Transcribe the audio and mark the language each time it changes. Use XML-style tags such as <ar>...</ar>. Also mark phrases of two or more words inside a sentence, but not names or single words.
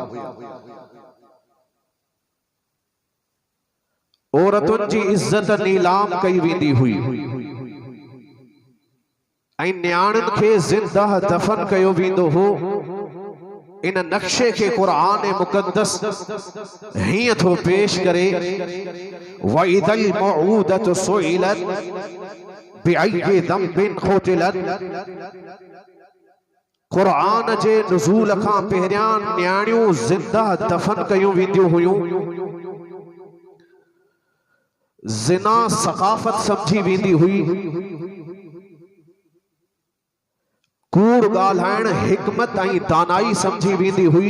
<sd>औरतुनि जी इज्जत नीलाम कई वेंदी हुई ऐं न्याणियुनि खे ज़िंदा दफन कयो वेंदो हो। इन नक्शे के कुरान मुक़द्दस हीअं थो पेश करे,</sd> <ar>وإذا الموءودة سئلت بأي ذنب قتلت.</ar> <sd>कुरान जे नुज़ूल खां पहिरियां न्याणियूं ज़िंदा दफन कयूं वेंदियूं हुयूं। ज़िना सक़ाफ़त समझी वेंदी हुई, कूड़ ॻाल्हाइण हिकमत ऐं दानाई समझी वेंदी हुई।</sd>